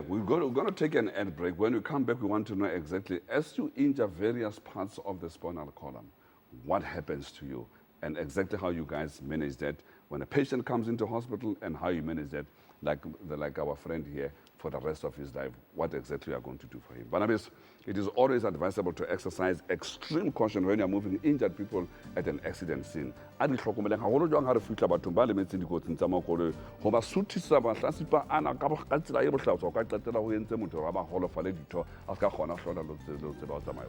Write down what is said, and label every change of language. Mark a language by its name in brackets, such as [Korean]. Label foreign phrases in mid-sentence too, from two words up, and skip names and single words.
[English] We're going to take an ad break. When we come back, we want to know exactly, as you injure various parts of the spinal column, what happens to you, and exactly how you guys manage that when a patient comes into hospital, and how you manage that, like our friend here, for the rest of his life, what exactly you are going to do for him. Barnabas, it is always advisable to exercise extreme caution when you are moving injured people at an accident scene. [Southern Sotho] A di hlokomeleng haholo jwang ha re fihla bathong ba lemetseng dikotsing tsa makoloi ho ba suthisa bahlasipa ana ka tsela e bohlaswa ka qetela ho entse motho ra ba holofale ditho a ska kgona ho hlola lo tseba ho tsamaya.